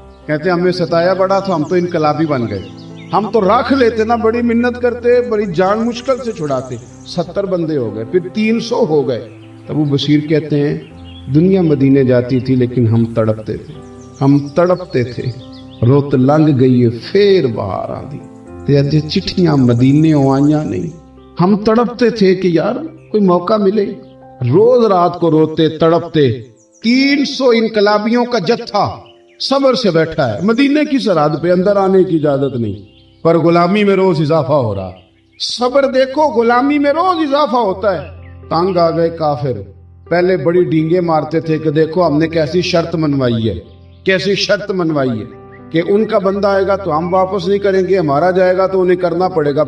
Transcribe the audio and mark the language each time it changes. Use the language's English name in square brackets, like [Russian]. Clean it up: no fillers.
[Urdu] کہتے ہمیں ستایا بڑا تھا, ہم تو انقلابی بن گئے. ہم تو رکھ لیتے نا, بڑی منت کرتے, بڑی جان مشکل سے چھڑاتے. 70 بندے ہو گئے, پھر 300 ہو گئے. ابو بصیر کہتے ہیں دنیا مدینے جاتی تھی لیکن ہم تڑپتے تھے, ہم تڑپتے تھے. [Punjabi] روت لنگ گئی ہے پھر باہر آ دی, تے اج چٹھیاں مدینے آئیاں نہیں. [Urdu] ہم تڑپتے تھے کہ یار کوئی موقع ملے. روز رات کو روتے تڑپتے. 300 انقلابیوں کا جتھا صبر سے بیٹھا ہے مدینے کی سرحد پہ, اندر آنے کی اجازت نہیں, پر غلامی میں روز اضافہ ہو رہا. صبر دیکھو, غلامی میں روز اضافہ ہوتا ہے. تنگ آ گئے کافر, پہلے بڑی ڈینگیں مارتے تھے کہ دیکھو ہم نے کیسی شرط منوائی ہے, کیسی شرط منوائی ہے کہ ان کا بندہ آئے گا تو ہم واپس نہیں کریں گے, ہمارا جائے گا تو انہیں کرنا پڑے گا.